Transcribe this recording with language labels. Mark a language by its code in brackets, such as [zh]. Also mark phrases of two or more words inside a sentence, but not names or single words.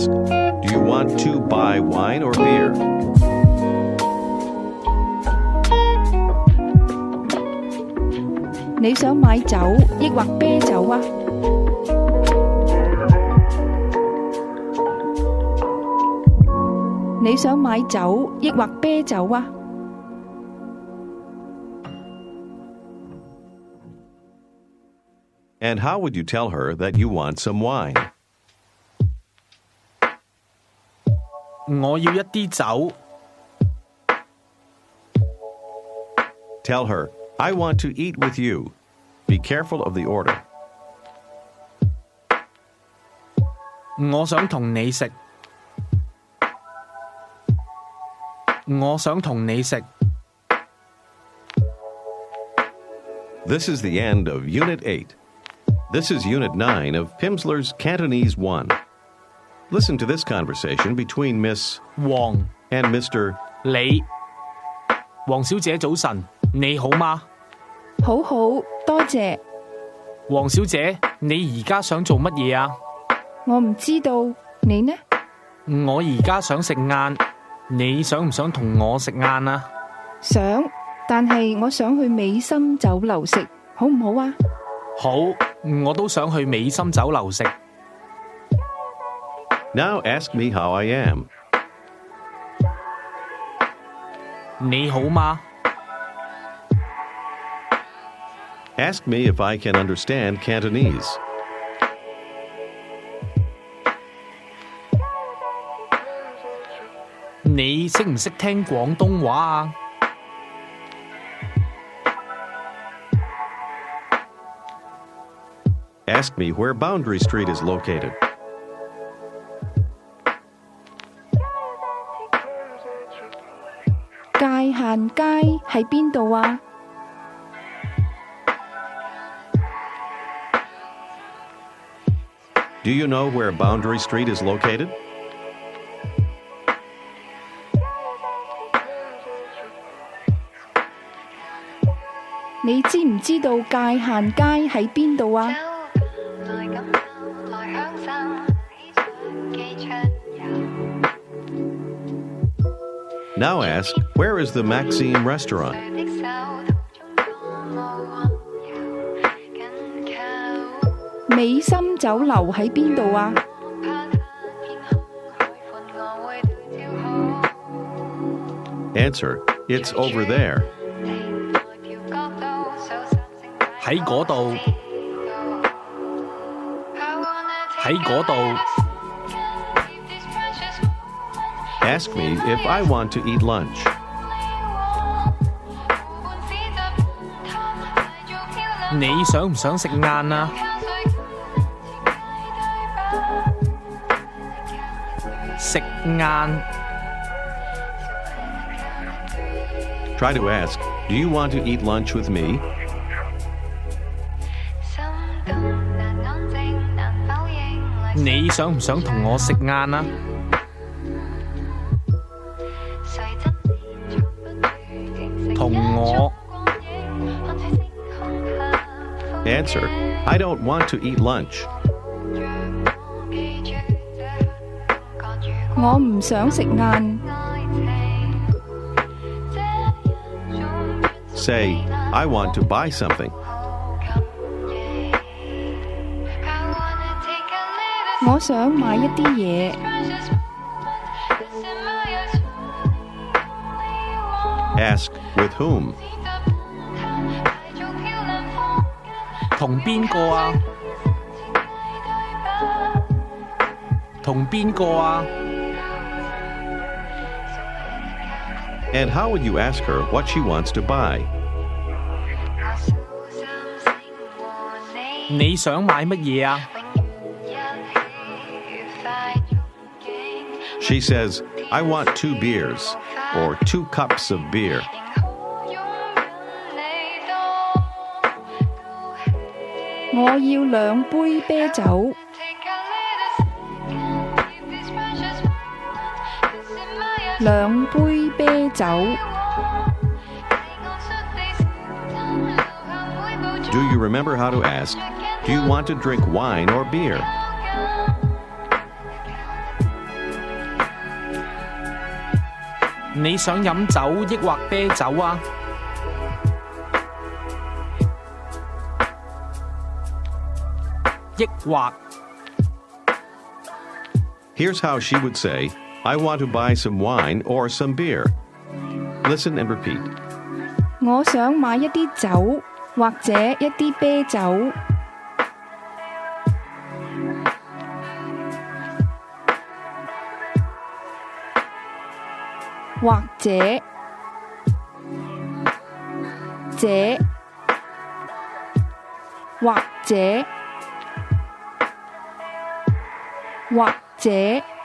[en] Do you want to buy wine or beer? [yue] 你想買酒抑或啤酒啊？你想買酒抑或啤酒啊？ [en] And how would you tell her that you want some wine? [yue] 我要一啲酒。 [en] Tell her, I want to eat with you. Be careful of the order. [yue] 我想同你食。我想同你食。 [en] This is the end of Unit 8. This is Unit 9 of Pimsleur's Cantonese 1. Listen to this conversation between Miss 黃 and Mr. [yue] 你，黃小姐早晨，你好嗎？好好，多謝。黃小姐，你而家想做乜嘢啊？我唔知道，你呢？我而家想食晏，你想唔想同我食晏啊？想，但係我想去美心酒樓食，好唔好啊？好，我都想去美心酒樓食。 [en] Now ask me how I am. [yue] 你好嗎？ [en] Ask me if I can understand Cantonese. [yue] 你識唔識聽廣東話啊？ [en] Ask me where Boundary Street is located. [yue] 界限街喺邊度啊？ [en] Do you know where Boundary Street is located? [yue] 你知唔知道界限街喺邊度啊？ [en] Now ask, where is the Maxime restaurant? [yue] 美心酒樓喺邊度啊？ [en] Answer, it's over there. [yue] 喺嗰度，喺嗰度。 [en] Ask me if I want to eat lunch. [yue] 你想唔想食晏啊？食晏。 [en] Try to ask, do you want to eat lunch with me? [yue] 你想唔想同我食晏啊？同我。 [en] Answer, I don't want to eat lunch. [yue] 我唔想食晏。 [en] Say, I want to buy something. [yue] 我想買一啲嘢。 [en] Ask, with whom? [yue] 同邊個啊？同邊個啊？ [en] And how would you ask her what she wants to buy? [yue] 你想買乜嘢啊？ [en] She says, I want 2 beers, or 2 cups of beer. [yue] 我要2杯啤酒。2杯啤酒。 [en] Do you remember how to ask, do you want to drink wine or beer? [yue] 你想飲酒抑或啤酒啊？抑或。 [en] Here's how she would say, I want to buy some wine or some beer. Listen and repeat. [yue] 我想買一啲酒，或者一啲啤酒。或者，這，或者，或者。